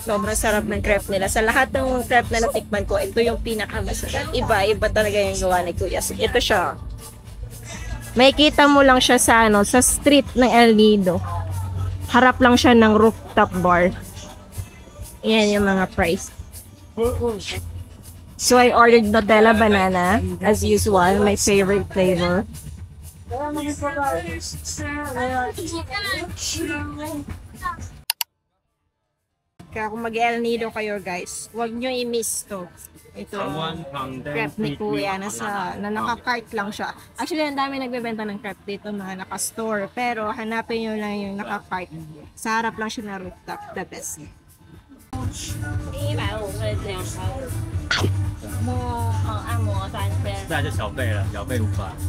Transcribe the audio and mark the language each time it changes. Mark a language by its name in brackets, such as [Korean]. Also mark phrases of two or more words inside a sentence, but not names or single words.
[Filipino] Sobrang sarap ng crepe nila. Sa lahat ng crepe na natikman ko, ito yung pinakamasarap. Iba talaga yung gawa ni Kuya. Ito siya. May kita mo lang siya sa, sa street ng El Nido. Harap lang siya ng [English] rooftop bar. [Filipino] Yan yung mga price. [English] So I ordered Nutella banana as usual, my favorite flavor. [Filipino] Kaya kung mag-El Nido kayo guys, huwag nyo i-miss to. Ito, crepe ni Kuya na naka-cart lang siya. Actually, ang dami nagbebenta ng crepe dito mga naka-store. Pero hanapin nyo lang yung naka-cart. Sa harap lang siya na rooftop, [English] the best. [Chinese] 按摩3圈，那就小费了，小费500。